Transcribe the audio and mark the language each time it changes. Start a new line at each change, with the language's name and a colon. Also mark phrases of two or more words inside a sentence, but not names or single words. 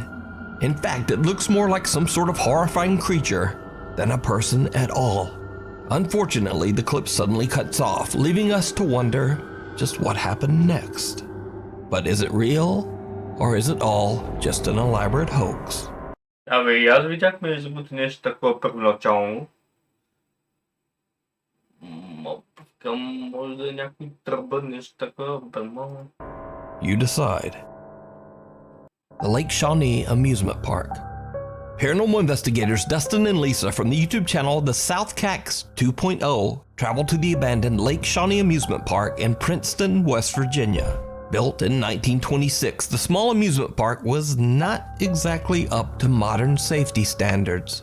English: In fact, it looks more like some sort of horrifying creature than a person at all. Unfortunately, the clip suddenly cuts off, leaving us to wonder just what happened next. But is it real, or is it all just an elaborate hoax?
Bulgarian: Абе, и аз видях между другото нещо такова първоначално. Може да е някой тръба, нещо такова, бърмално.
English: You decide. The Lake Shawnee Amusement Park. Paranormal investigators Dustin and Lisa from the YouTube channel The South Cax 2.0 traveled to the abandoned Lake Shawnee Amusement Park in Princeton, West Virginia. Built in 1926, the small amusement park was not exactly up to modern safety standards.